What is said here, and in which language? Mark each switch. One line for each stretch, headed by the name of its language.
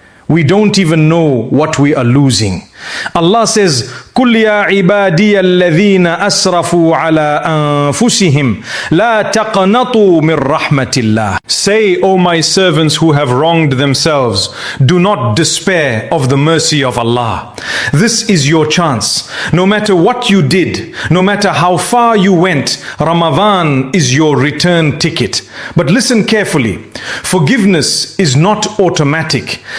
English: We don't even know what we are losing. Allah says,
Arabic: قُلْ يَا عِبَادِيَ الَّذِينَ أَسْرَفُوا عَلَىٰ أَنفُسِهِمْ لَا تَقْنَطُوا مِنْ رَحْمَةِ اللَّهِ.
English: Say, O my servants who have wronged themselves, do not despair of the mercy of Allah. This is your chance. No matter what you did, no matter how far you went, Ramadan is your return ticket. But listen carefully. Forgiveness is not automatic.